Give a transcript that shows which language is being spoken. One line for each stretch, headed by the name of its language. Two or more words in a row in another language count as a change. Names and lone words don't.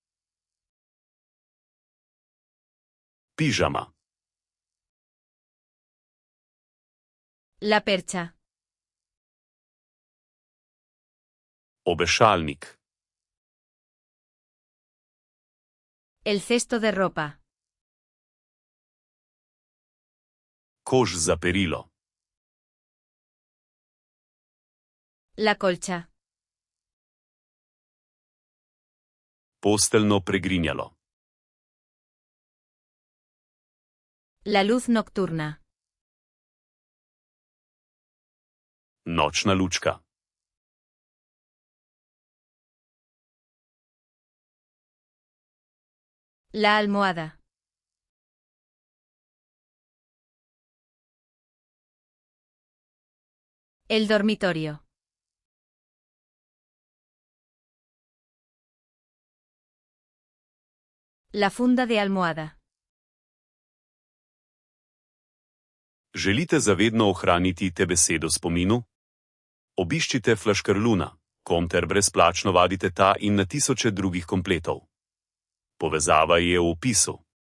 Slovenian: Pižama.
Spanish: La percha.
Slovenian: Obešalnik.
Spanish: El cesto de ropa.
Slovenian: Koš za perilo.
Spanish: La colcha.
Slovenian: Posteljno pregrinjalo.
Spanish: La luz nocturna.
Slovenian: Nočna lučka.
Spanish: La almohada. El dormitorio. La funda de almohada.
Slovenian: Želite zavedno ohraniti te besede v spominu? Obiščite Flaškarluna, Komter brezplačno vadite ta in na tisoče drugih kompletov. Povezava je v opisu.